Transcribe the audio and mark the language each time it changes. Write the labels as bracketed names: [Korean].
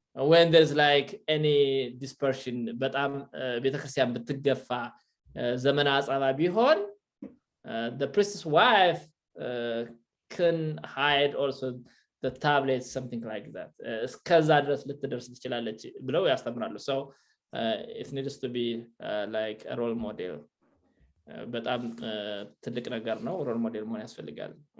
[English] when there's like any dispersion, [Amharic] በጣም ቤተክርስቲያን ብትገፋ ዘመነ አጻባ ቢሆን, [English] the priest's wife can hide also the tablets, something like that. [Amharic] እስከዛ ድረስ ልትደርስ ትችላለች ብለው ያስተምራሉ. [English] So it needs to be like a role model. [Amharic] በጣም ትልቅ ነገር ነው, role model መሆን ያስፈልጋል.